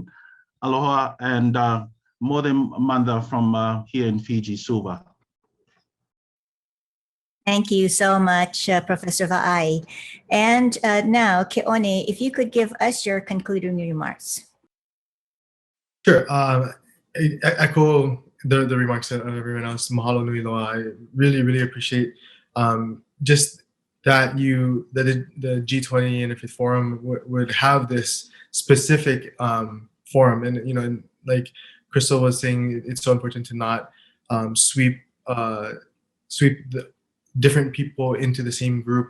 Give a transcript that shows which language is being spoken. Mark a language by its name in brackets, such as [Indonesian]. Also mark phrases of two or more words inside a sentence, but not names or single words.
[English] Aloha and Modem Manda from here in Fiji, Suva. Thank you so much, Professor Vaai. And now, Keone, if you could give us your concluding remarks. Sure. I echo the remarks of everyone else. [Hawaiian] Mahalo nui loa. [English] I really appreciate just that the G20 Interfaith Forum would have this specific forum, and and like Krystal was saying, it's so important to not sweep the different people into the same group.